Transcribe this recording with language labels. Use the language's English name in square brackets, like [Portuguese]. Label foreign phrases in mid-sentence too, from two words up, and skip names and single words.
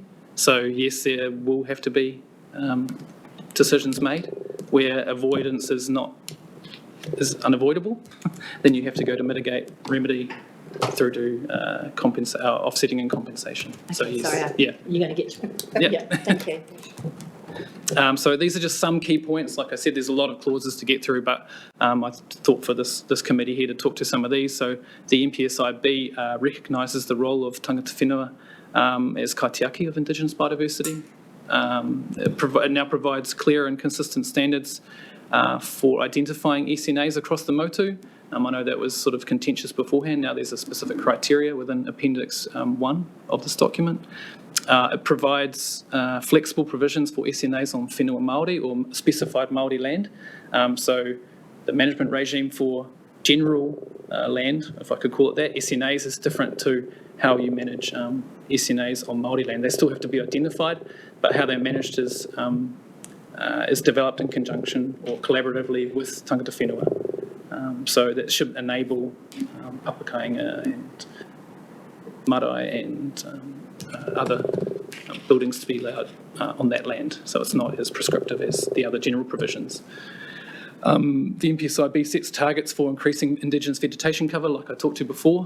[English] So yes, there will have to be decisions made where avoidance is unavoidable, then you have to go to mitigate, remedy, through to offsetting and compensation. So Okay, yes, sorry, yeah. you're going to get to Yeah. Yeah, thank you. So these are just some key points. Like I said, there's a lot of clauses to get through, but I thought for this committee here to talk to some of these. So the NPSIB recognises the role of [Māori] tangata whenua [English] as kaitiaki of Indigenous biodiversity. It now provides clear and consistent standards for identifying SNAs across the motu. I know that was sort of contentious beforehand. Now there's a specific criteria within Appendix 1 of this document. It provides flexible provisions for SNAs on [Māori] whenua Māori [English] or specified Māori land. So the management regime for general land, if I could call it that, SNAs, is different to how you manage SNAs on Māori land. They still have to be identified, but how they're managed is developed in conjunction or collaboratively with [Māori] tangata whenua. [English] So that should enable Papakainga and marae and other buildings to be allowed on that land. So it's not as prescriptive as the other general provisions. The NPSIB sets targets for increasing Indigenous vegetation cover, like I talked to before.